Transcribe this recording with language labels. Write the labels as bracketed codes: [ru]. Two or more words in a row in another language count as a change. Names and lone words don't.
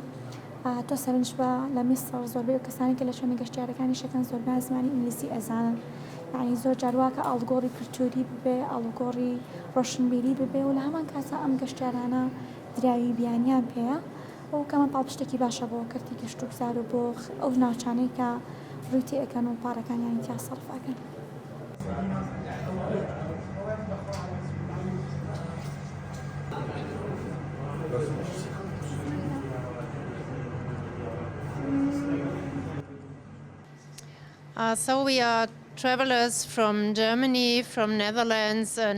[ckb] تۆ سەرنج بە لە میسر زۆربەی کەسانی کە لە شوێنە گەشتیارەکانی شەکەن زۆربیان زمانی ئینگلیزی ئەزانن، یعنی زۆر جارواکە ئاڵوگۆڕی کلتوری ببێ ئاڵوگۆڕی ڕۆشنبیری ببێ و لە هەمان کاتە ئەم گەشتیارانە دراوی بیانیان پێەیە و کەمە پاڵپشتێکی باشە بۆ کەرتی گەشت و گوزار و بۆ ئەو ناوچانەی کە ڕووی تێئەکەن و پارەکانیان تیا سەرفاکەن. [en] So we are travelers from Germany, from Netherlands and